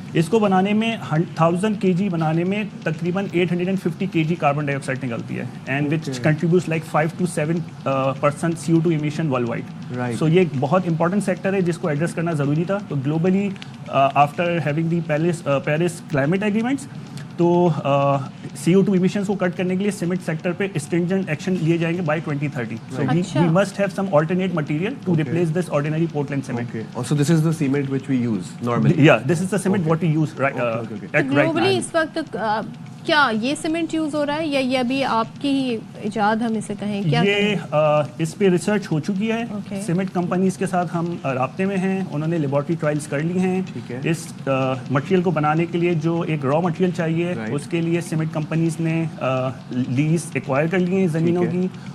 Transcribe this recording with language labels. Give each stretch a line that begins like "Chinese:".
Urdu: اس کو بنانے میں 1000 kg بنانے میں تقریباً 850 kg کاربن ڈائی آکسائڈ نکلتی ہے,
English: And which contributes like 5 to 7% CO2 emission worldwide.
Urdu: سو یہ ایک بہت امپورٹنٹ سیکٹر ہے جس کو ایڈریس کرنا ضروری تھا. تو globally
English: after having the Paris climate agreements,
Urdu: تو CO2 ایمیشنس کو کٹ کرنے کے لیے سیمنٹ سیکٹر پہ اسٹرنجنٹ ایکشن لیے جائیں گے by 2030.
English: So we must have some alternate material to replace this ordinary Portland cement. Okay. So this is the cement which we use normally? Yeah, this is the cement what we use right now.
Urdu: Globally اس وقت کیا یہ cement use ہو رہا ہے یا یہ ابھی آپ کی ہی ایجاد ہم اسے کہیں؟ کیا یہ اس پہ ریسرچ ہو چکی ہے. سیمنٹ کمپنیز کے ساتھ ہم رابطے میں ہیں, انہوں نے لیبارٹری ٹرائلز کر لی ہیں. اس مٹیریل کو بنانے کے لیے جو ایک را مٹیریل چاہیے اس کے لیے سیمنٹ کمپنیز نے لیز ایکوائر کر لی ہیں زمینوں کی.